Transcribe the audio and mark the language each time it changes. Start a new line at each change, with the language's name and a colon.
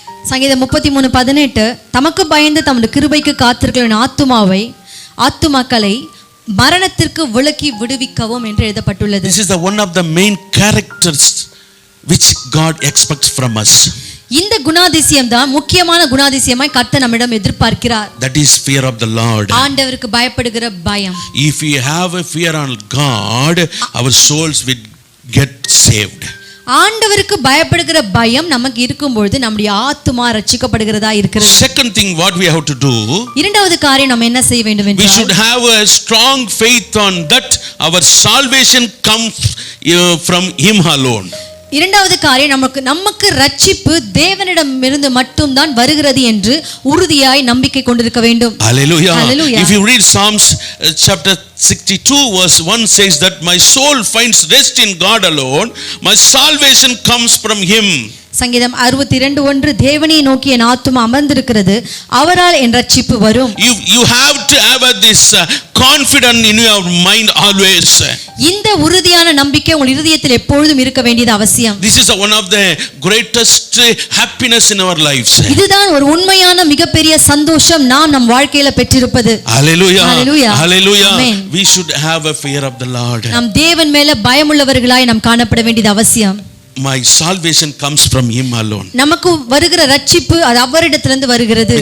Tamil: சங்கீதம் 33:18 தமக்கு பயந்து தம்முடைய கிருபைக்கு காத்திருக்கிற ஆத்துமாக்களை மரணத்திற்கு விலக்கி விடுவிக்கவும் என்று எழுதப்பட்டுள்ளது.
English: This is the one of the main characters which God expects from us.
Tamil: இந்த குணாதிசயம் தான் முக்கியமான குணாதிசயமாய் கர்த்தர் நம்மிடம் எதிர்பார்க்கிறார்.
English: That is fear of the Lord.
Tamil: ஆண்டவருக்கு பயப்படுகிற பயம்.
English: If we have a fear on God, our souls will get saved.
Tamil: ஆண்டவருக்கு பயப்படுகிற பயம் நமக்கு இருக்கும்போது நம்முடைய ஆத்துமா ரட்சிக்கப்படுகிறதா இருக்கிறது.
English: Second thing what we have to do,
Tamil: இரண்டாவது காரியம் நாம் என்ன செய்ய வேண்டும்
English: we
Tamil: என்றால்,
English: should have a strong faith on that our salvation comes from him alone.
Tamil: இரண்டாவது காரியம் நமக்கு ரட்சிப்பு தேவனிடமிருந்து மட்டும்தான் வருகிறது என்று உறுதியாய் நம்பிக்கை கொண்டிருக்க வேண்டும்.
English: Hallelujah. Hallelujah. If you read Psalms chapter 62 verse 1 says that my soul finds rest in God alone, my salvation comes from him.
Tamil: சங்கீதம் 62:1 தேவனை நோக்கி என் ஆத்துமா அமர்ந்திருக்கிறது, அவரால் என் ரட்சிப்பு வரும்.
English: You have to have this confidence in your mind always.
Tamil: இந்த உறுதியான நம்பிக்கை உங்கள் இதயத்தில் எப்பொழுதும் இருக்க வேண்டியது அவசியம்.
English: This is one of the greatest happiness in our lives.
Tamil: இதுதான் ஒரு உண்மையான மிகப்பெரிய சந்தோஷம் நாம் நம் வாழ்க்கையில பெற்றிருப்பது.
English: Hallelujah. Hallelujah. Hallelujah. Amen. We should have a fear of the Lord.
Tamil: நாம் தேவன் மேல பயமுள்ளவர்களாய் நாம் காணப்பட வேண்டியது அவசியம்.
English: My salvation comes from him alone.
Tamil: நமக்கு வருகிற ரட்சிப்பு அது அவரிடத்திலிருந்து வருகிறது.